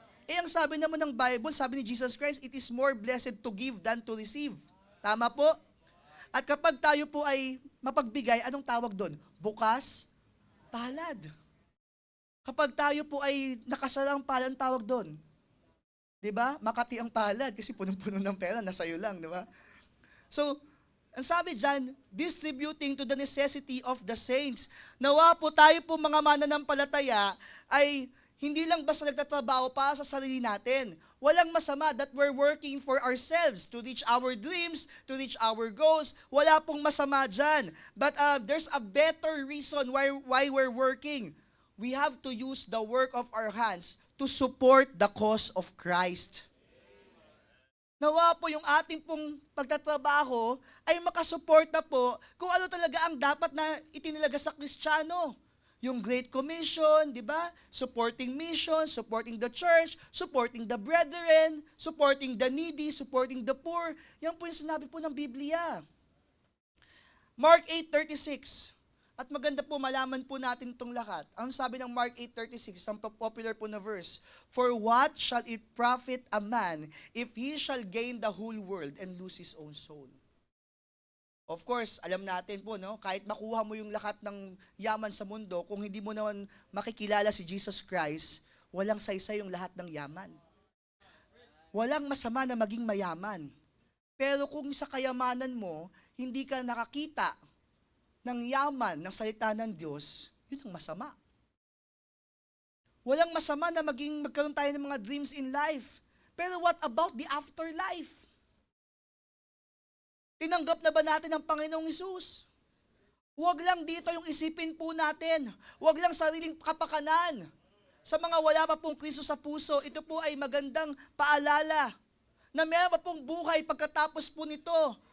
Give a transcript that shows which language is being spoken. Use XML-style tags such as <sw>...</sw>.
<tl>Ang sabi naman ng Bible, sabi ni Jesus Christ,</tl> <en>it is more blessed to give than to receive.</en> <tl>Tama po? At kapag tayo po ay mapagbigay, anong tawag doon? Bukas, palad. Kapag tayo po ay nakasalang palad, tawag doon. Diba? Makati ang palad kasi punong-puno ng pera, nasa iyo lang, diba? So, ang sabi dyan,</tl> <en>distributing to the necessity of the saints.</en> <tl>Nawa po tayo po mga mananampalataya ay hindi lang basta nagtatrabaho para sa sarili natin. Walang masama</tl> <en>that we're working for ourselves to reach our dreams, to reach our goals.</en> <tl>Wala pong masama dyan.</tl> <en>But there's a better reason why we're working. We have to use the work of our hands to support the cause of Christ.</en> <tl>Nawa po yung ating pong pagtatrabaho ay makasuporta po kung ano talaga ang dapat na itinalaga sa Kristiyano. Yung Great Commission, di ba?</tl> <en>Supporting mission, supporting the church, supporting the brethren, supporting the needy, supporting the poor.</en> <tl>Yan po yung sinabi po ng Biblia. Mark 8:36. At maganda po malaman po natin itong lahat. Ang sabi ng Mark 8:36, isang popular po na verse,</tl> <en>for what shall it profit a man if he shall gain the whole world and lose his own soul?</en> <tl>Of course, alam natin po, no? Kahit makuha mo yung lahat ng yaman sa mundo, kung hindi mo naman makikilala si Jesus Christ, walang saysay yung lahat ng yaman. Walang masama na maging mayaman. Pero kung sa kayamanan mo, hindi ka nakakita ng yaman ng salita ng Diyos, yun ang masama. Walang masama na magkaroon tayo ng mga</tl> <en>dreams in life. Pero what about the afterlife?</en> <tl>Tinanggap na ba natin ang Panginoong Hesus? Huwag lang dito yung isipin po natin. Huwag lang sariling kapakanan. Sa mga wala pa pong Kristo sa puso, ito po ay magandang paalala na meron pa pong buhay pagkatapos po nito.</tl>